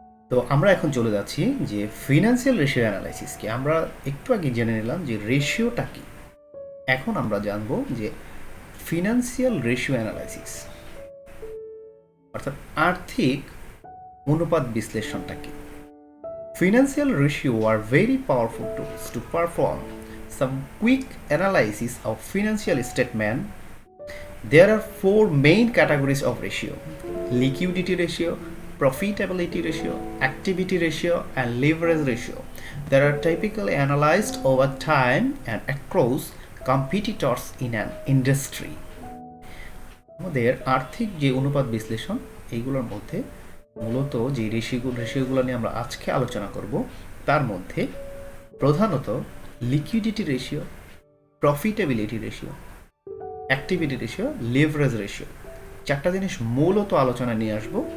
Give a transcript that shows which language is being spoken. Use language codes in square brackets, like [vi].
[bn] তো আমরা এখন চলে যাচ্ছি যে ফিনান্সিয়াল রেশিও অ্যানালাইসিসকে। আমরা একটু আগে জেনে নিলাম যে রেশিওটা কি, এখন আমরা জানবো যে ফিনান্সিয়াল রেশিও অ্যানালাইসিস অর্থাৎ আর্থিক অনুপাত বিশ্লেষণটা কি। [en] Financial ratio are very powerful tools to perform some quick analysis of financial statement. There are 4 main categories of ratio: liquidity ratio, profitability ratio, activity ratio, and leverage ratio. They are typically analyzed over time and across competitors in an industry. [bn] আমাদের আর্থিক যে অনুপাত বিশ্লেষণ এইগুলোর মধ্যে মূলত যে রেশিওগুলো নিয়ে আমরা আজকে আলোচনা করব, তার মধ্যে প্রধানত liquidity ratio, profitability ratio, activity ratio, leverage ratio, 4টা জিনিস মূলত আলোচনা নিয়ে আসব।